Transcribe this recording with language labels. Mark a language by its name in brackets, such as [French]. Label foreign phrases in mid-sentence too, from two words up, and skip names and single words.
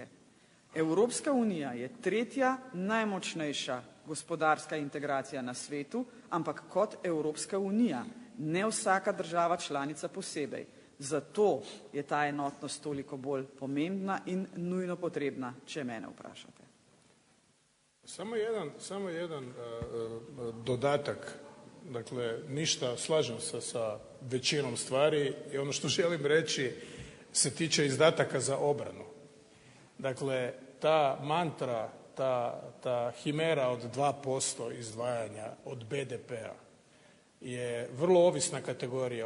[Slovenian] Evropska unija je tretja najmočnejša gospodarska integracija na svetu, ampak kot Evropska unija, ne vsaka država članica posebej. Zato je ta enotnost toliko bolj pomembna in nujno potrebna, če mene vprašate. [Croatian] Samo jedan dodatak. Dakle, ništa, slažem se sa većinom stvari i ono što želim reći se tiče izdataka za obranu. Dakle, ta mantra, ta himera od 2% izdvajanja od BDP-a je vrlo ovisna kategorija.